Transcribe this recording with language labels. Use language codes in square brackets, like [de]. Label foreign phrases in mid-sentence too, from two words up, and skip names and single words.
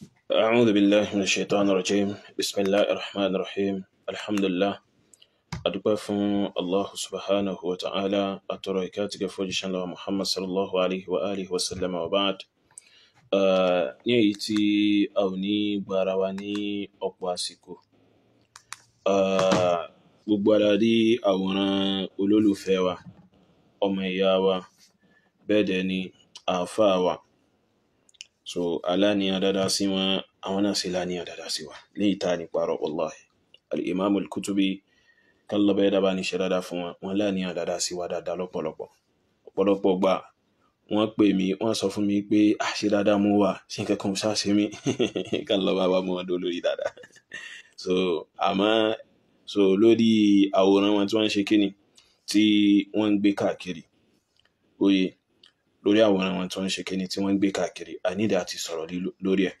[ar] أعوذ بالله من الشيطان الرجيم بسم الله الرحمن الرحيم الحمد لله [yo] adúpẹ́ fún Allah [ar] سبحانه وتعالى [yo] àtọrọ ìkẹ́ àti gẹ́ fún òjíṣẹ́ ńlá Muhammad [ar] صلى الله عليه وعلى آله وسلم وبعد. [yo] Ní èyí tí a ò ní gbára wa ní ọ̀pọ̀ àsìkò, gbogbo ara rí àwòrán olólùfẹ́ wa, ọmọ ìyá wa, bẹ́ẹ̀ dẹ̀ ni àáfàá wa. So aláníyàn dáadáa sí wọn, àwọn náà sì láníyàn dáadáa sí wa ní ìta ní parọ́ wallahi. Al-Imam al-Kutubi kálọ́bẹ̀ dábà ní ṣe dáadáa fún wọn láníyàn dáadáa sí wa dáadáa lọ́pọ̀lọpọ̀ gbà wọ́n pè mí, wọ́n sọ fún mi pé àṣẹ dáadáa mú wà ṣe nǹkan kan ṣáṣe mí kálọ́bà bá mú wọn dó lórí dáadáa. So lórí àwòrán wọn tí wọ́n ń ṣe kíni tí wọ́n ń gbé káàkiri, oye lórí àwòrán wọn tí wọ́n ń ṣe kíni tí wọ́n ń gbé káàkiri, a nídà àti sọ̀rọ̀ lórí ẹ̀.